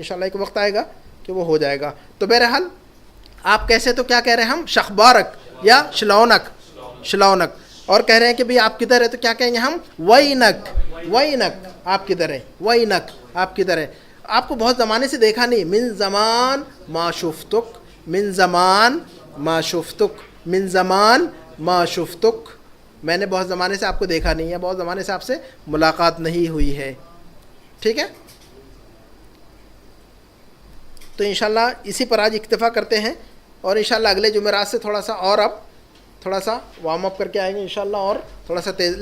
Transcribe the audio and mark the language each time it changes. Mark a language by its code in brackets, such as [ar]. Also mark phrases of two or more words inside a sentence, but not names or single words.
[ur] انشاءاللہ ایک وقت آئے گا کہ وہ ہو جائے گا. تو بہرحال آپ کیسے, تو کیا کہہ رہے ہیں ہم, [ar] شخبارک یا شلونک, شلونک. [ur] اور کہہ رہے ہیں کہ بھئی آپ کدھر ہے, تو کیا کہیں گے ہم, [ar] وینک, وینک [ur] آپ کدھر ہے, وینک آپ کدھر ہے. آپ کو بہت زمانے سے دیکھا نہیں. [ar] من زمان ما شفتک, من زمان ما شفتک, من زمان ما شفتک. [ur] میں نے بہت زمانے سے آپ کو دیکھا نہیں ہے, بہت زمانے سے آپ سے ملاقات نہیں ہوئی ہے. ٹھیک ہے, تو انشاءاللہ اسی پر آج اکتفا کرتے ہیں. اور انشاءاللہ اگلے جمعرات سے تھوڑا سا اور اب تھوڑا سا [en] warm up [ur] کر کے آئیں گے انشاءاللہ, اور تھوڑا سا تیز.